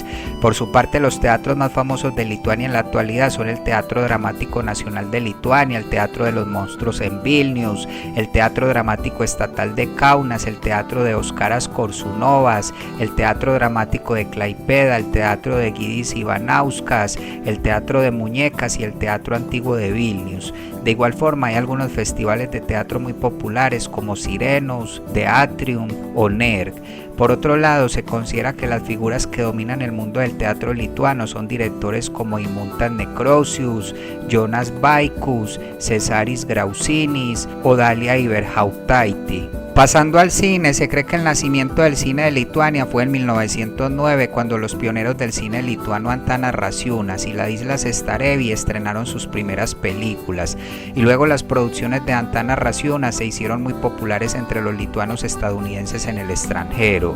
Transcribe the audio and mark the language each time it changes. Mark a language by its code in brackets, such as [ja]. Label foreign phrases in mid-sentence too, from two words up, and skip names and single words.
[es] Por su parte, los teatros más famosos de Lituania en la actualidad son el Teatro Dramático Nacional de Lituania, el Teatro de los Monstruos en Vilnius, el Teatro Dramático Estatal de Kaunas, el Teatro de Oskaras Koršunovas, el Teatro Dramático de Klaipėda, el Teatro de Gytis Ivanauskas, el Teatro de Muñecas y el Teatro Antiguo de Vilnius. De igual forma, hay algunos festivales de teatro muy populares como Sirenos, The Atrium o NERC. Por otro lado, se considera que las figuras que dominan el mundo del teatro lituano son directores como Eimuntas Nekrošius, Jonas Vaikus, Cesaris Graužinis o Dalia Ibelhauptaitė. Pasando al cine, se cree que el nacimiento del cine de Lituania fue en 1909, cuando los pioneros del cine lituano Antanas Račiūnas y Ladislas Starevičius estrenaron sus primeras películas, y luego las producciones de Antanas Račiūnas se hicieron muy populares entre los lituanos estadounidenses en el extranjero.